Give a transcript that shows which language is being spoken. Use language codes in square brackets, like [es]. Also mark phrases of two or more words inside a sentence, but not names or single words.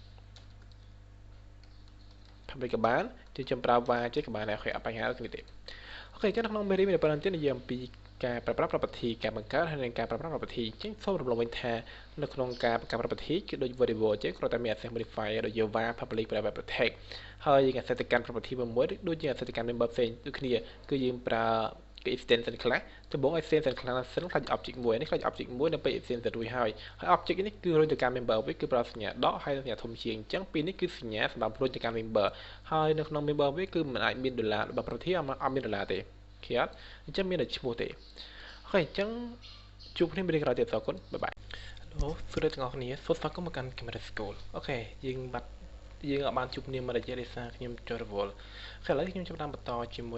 [km] public ក៏បានជាខ្ញុំប្រើ var ចេះក៏បានដែរអូខេអត់បញ្ហាទេទេអូខេអញ្ចឹងនៅក្នុងមេរៀននេះប៉ុណ្ណឹងទៀតនិយាយអំពីការប្រើប្រាស់ property ការបង្កើតហើយនិងការប្រើប្រាស់ property អញ្ចឹងសូមរំលឹកវិញថានៅក្នុងការបង្កើត property គឺដូច variable អញ្ចឹងគ្រាន់តែមាន [en] access modifier [km] ដូចជា [en] var public private protect [km] ហើយយើង access ទៅកាន់ property មួយដូចជា access ទៅកាន់ member ផ្សេងដូចគ្នាគឺយើងប្រើ [en] extension class [km] ដំបូង [en] extension class [km] សិនខ្លាច object មួយនេះខ្លាច object មួយនៅពេល extension រួចហើយ object នេះគឺរុញទៅកាន់ member វិញគឺប្រើស ញ្ញាដកហើយសញ្ញាធំជាងអញ្ចឹងពីរនេះគឺសញ្ញាសម្រាប់រុញទៅកាន់ member ហើយនៅក្នុង member វិញគឺមិនអាចមានដុល្លាររបស់ property អត់មានដុល្លារទេឃើញអត់អញ្ចឹងមានតែឈ្មោះទេអូខេអញ្ចឹងជួបគ្នាមេរៀនក្រោយទៀតអរគុណបាយបាយហៅសួស្តីទាំងអស់គ្នាសូមស្វាគមន៍មកកាន់ Cambodia School អូខេយើងបានជួបគ្នាមួយរយៈដោយសារខ្ញុំចូលរវល់ឥឡូវខ្ញុំចាប់ផ្ដើមបន្តជាមួយ